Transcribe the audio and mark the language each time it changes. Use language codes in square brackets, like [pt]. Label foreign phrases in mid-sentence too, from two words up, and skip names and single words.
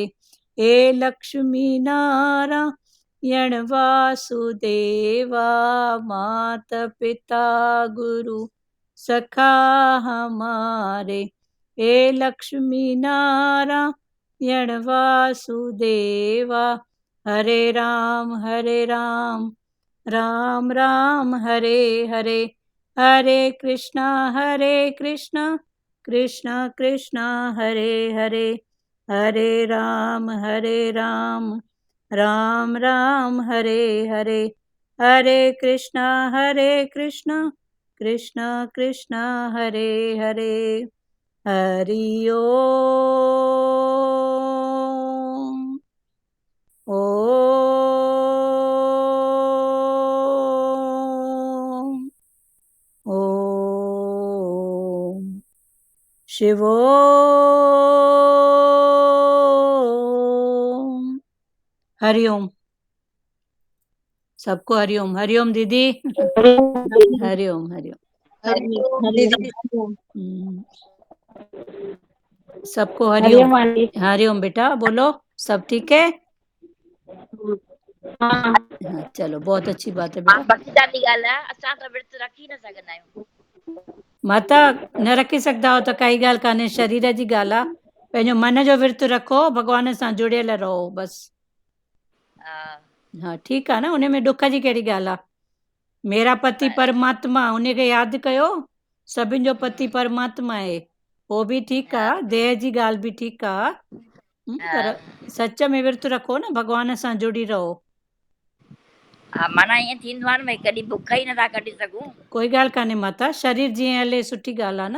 [hi] हे लक्ष्मी नारायण वासुदेवा मात पिता गुरु सखा हमारे। हे लक्ष्मी नारायण वासुदेवा। [sa] हरे राम राम राम हरे हरे, हरे कृष्णा कृष्ण कृष्ण हरे हरे, हरे राम राम राम हरे हरे, हरे कृष्णा कृष्ण कृष्ण हरे हरे। [hi] हरि ओम। ओम ओम शिवोम। हरिओम। सबको हरिओम। हरिओम दीदी। हरिओम हरिओम। दीदी सबको हरिओम। हरिओम बेटा बोलो, सब ठीक है? हाँ चलो, बहुत अच्छी बात है बेटा। [sd] बाक़ी ॾाढी ॻाल्हि आहे, असां त विर्त रखी न सघंदा आहियूं। माता न रखी सघंदा हो त काई ॻाल्हि कान्हे, शरीर जी ॻाल्हि आहे। पंहिंजो मन जो विर्त रखो, भॻवान सां जुड़ियल रहो बसि। हाँ ठीकु आहे न, उन में ॾुख जी कहिड़ी ॻाल्हि आहे। [hi] मेरा पति परमात्मा, [sd] उनखे यादि कयो। सभिनि जो पति परमात्मा आहे, उहो बि ठीकु आहे, देह जी ॻाल्हि बि ठीकु आहे, पर सच में विर्त रखो न, भॻवान सां जुड़ी रहो। हा माना ईअं थींदो आहे न भई कॾहिं बुख ई नथा कढी सघूं। कोई ॻाल्हि कान्हे माता, शरीर जीअं हले सुठी ॻाल्हि आहे न।